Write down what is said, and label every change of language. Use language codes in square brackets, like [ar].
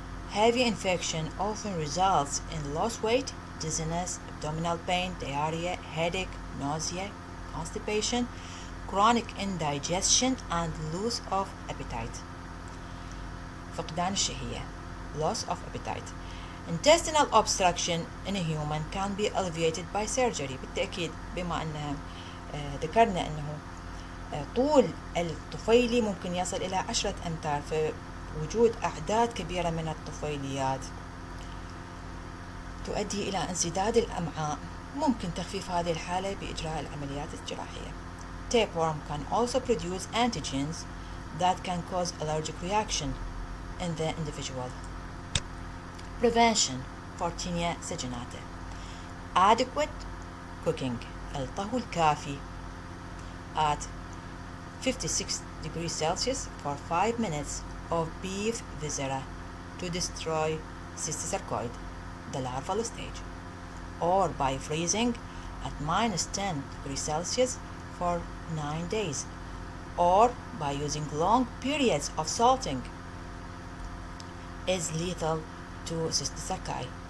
[en] Heavy infection often results in lost weight, dizziness, abdominal pain, diarrhea, headache, nausea, constipation, chronic indigestion, and loss of appetite. [ar] فقدان الشهية, [en] loss of appetite. Intestinal obstruction in a human can be alleviated by surgery. [ar] بالتأكيد بما أن ذكرنا أنه طول الطفيلي ممكن يصل إلى 10 أمتار، فوجود أعداد كبيرة من الطفيليات تؤدي إلى انسداد الأمعاء. ممكن تخفيف هذه الحالة بإجراء العمليات الجراحية. [en] Tapeworm can also produce antigens that can cause allergic reaction in the individual. Prevention for Taenia saginata. Adequate cooking. [ar] الطهو الكافي [en] at 56 degrees Celsius for 5 minutes of beef viscera to destroy cysticercus, the larval stage, or by freezing at -10 degrees Celsius for 9 days, or by using long periods of salting, is lethal to cysticercus.